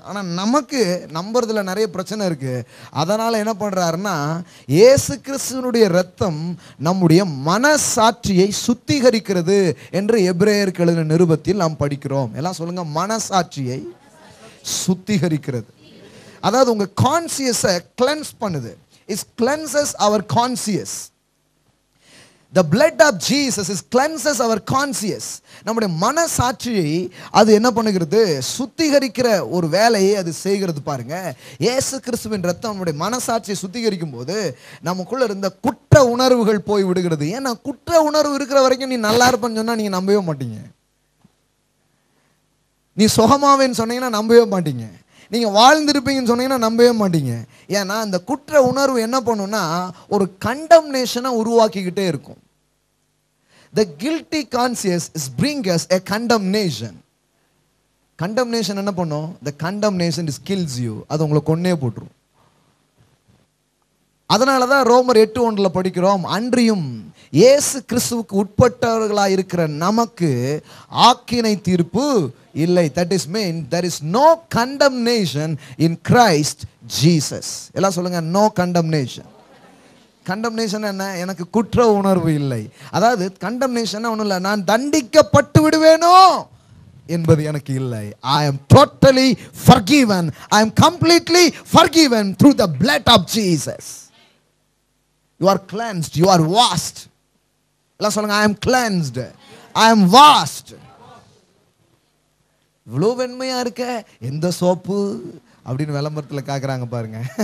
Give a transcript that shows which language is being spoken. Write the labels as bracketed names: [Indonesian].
[Tamil] ஆனால் நமக்கு நம்புறதுல நிறைய பிரச்சனை இருக்குது. அதனால் என்ன பண்ணுறாருன்னா, இயேசு கிறிஸ்துவினுடைய இரத்தம் நம்முடைய மனசாட்சியை சுத்திகரிக்கிறது என்று எபிரேயருக்கு எழுதின நிருபத்தில் நாம் படிக்கிறோம். எல்லாம் சொல்லுங்கள், மனசாட்சியை சுத்திகரிக்கிறது. அதாவது உங்கள் கான்சியஸை கிளென்ஸ் பண்ணுது. [English] It cleanses our conscious. The blood of Jesus is cleanses our conscience. [Tamil] நம்முடைய மனசாட்சியை அது என்ன பண்ணுகிறது, சுத்திகரிக்கிற ஒரு வேலையை அது செய்கிறது பாருங்க. இயேசு கிறிஸ்துவின் இரத்தம் நம்முடைய மனசாட்சியை சுத்திகரிக்கும் போது நமக்குள்ள இருந்த குற்ற உணர்வுகள் போய் விடுகிறது. ஏன்னா குற்ற உணர்வு இருக்கிற வரைக்கும் நீ நல்லா இருப்பேன்னு சொன்னா நீங்க நம்பவே மாட்டீங்க. நீ சுகமாவேன்னு சொன்னீங்கன்னா நம்பவே மாட்டீங்க. நீங்கள் வாழ்ந்திருப்பீங்கன்னு சொன்னீங்கன்னா நம்பவே மாட்டீங்க. ஏன்னா அந்த குற்ற உணர்வு என்ன பண்ணுன்னா ஒரு கண்டம்னேஷனை உருவாக்கிக்கிட்டே இருக்கும். [English] The guilty conscience is bring us a condemnation. [Tamil] Condemnation என்ன பண்ணும்? [English] The condemnation is kills you. [Tamil] அது உங்களை கொன்னே போட்டுரும். அதனால தான் ரோமர் 8:1 படிக்கிறோம், அன்றியும் இயேசு கிறிஸ்துவுக்கு உட்பட்டவர்களாக இருக்கிற நமக்கு ஆக்கினை தீர்ப்பு இல்லை. [English] That is mean there is no condemnation in Christ Jesus. [Tamil] எல்லாம் சொல்லுங்க, [English] no condemnation. [Tamil] கண்டம்னேஷன் என்ன? எனக்கு குற்ற உணர்வு இல்லை. அதாவது கண்டம்னேஷன் ஒன்றும் இல்லை, நான் தண்டிக்கப்பட்டு விடுவேனோ என்பது எனக்கு இல்லை. [English] I am totally forgiven. I am completely forgiven through the blood of Jesus. You are cleansed. You are washed. [Tamil] எல்லாம் சொல்லுங்க, [English] I am cleansed. I am washed. [Tamil] இவ்வளோ வெண்மையா இருக்க எந்த சோப்பு அப்படின்னு விளம்பரத்தில் காக்குறாங்க பாருங்க.